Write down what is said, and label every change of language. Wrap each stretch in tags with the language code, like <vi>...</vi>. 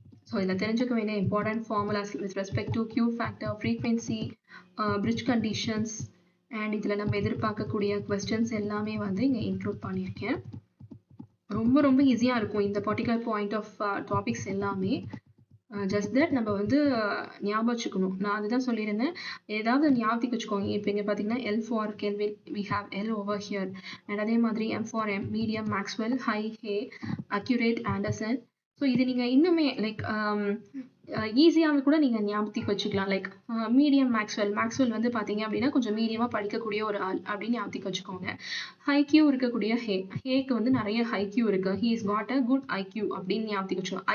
<ta>So இதில் தெரிஞ்சுக்க வேண்டிய important formulas with respect to Q factor, frequency, bridge conditions and இதில் நம்ம எதிர்பார்க்கக்கூடிய கொஸ்டின்ஸ் எல்லாமே வந்து இங்கே இன்க்ளூட் பண்ணியிருக்கேன். ரொம்ப ரொம்ப ஈஸியாக இருக்கும் இந்த பர்டிகுலர் பாயிண்ட் ஆஃப் டாபிக்ஸ் எல்லாமே. ஜஸ்ட் தட் நம்ம வந்து ஞாபகம் வச்சுக்கணும். நான் அதுதான் சொல்லியிருந்தேன், ஏதாவது ஞாபகத்துக்கு வச்சுக்கோங்க. இப்போ இங்கே பார்த்தீங்கன்னா</ta> <en>L for Kelvin, we have L over here.</en> <ta>And அதே மாதிரி</ta> <en>M for M, medium, Maxwell, high, Hay, accurate, Anderson.</en> <ta>So இது நீங்கள் இன்னுமே லைக் ஈஸியாக கூட நீங்கள் ஞாபகத்துக்கு வச்சுக்கலாம். லைக் மீடியம் மேக்ஸ்வெல் வந்து பார்த்தீங்க அப்படின்னா கொஞ்சம் மீடியமாக படிக்கக்கூடிய ஒரு ஆள் அப்படின்னு ஞாபகத்துக்கு வச்சுக்கோங்க. ஹைக்யூ இருக்கக்கூடிய ஹேக்கு வந்து நிறைய ஹைக்யூ இருக்கு.</ta> <en>he is got a good IQ</en> <ta>அப்படின்னு ஞாபகத்துக்கு வச்சுக்கோங்க.</ta>